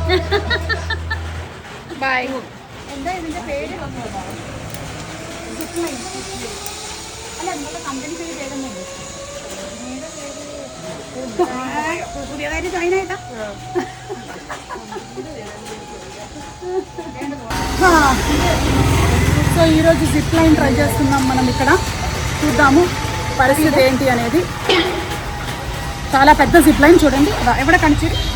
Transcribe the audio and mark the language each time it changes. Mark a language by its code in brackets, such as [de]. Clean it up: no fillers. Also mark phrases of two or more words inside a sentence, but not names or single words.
[ml] ബൈ. എന്താ ഇതിന്റെ പേര്? അല്ല, നിങ്ങളുടെ കമ്പനി പേരൊന്നുമില്ല. പുതിയതായിട്ട് ജോയിൻ ആയിട്ടാ? [te] సో ఈరోజు జిప్ లైన్ ట్రై చేస్తున్నాం మనం ఇక్కడ. చూద్దాము పరిస్థితి ఏంటి అనేది. చాలా పెద్ద జిప్ లైన్ చూడండి. ఎవడ కనిచిరి.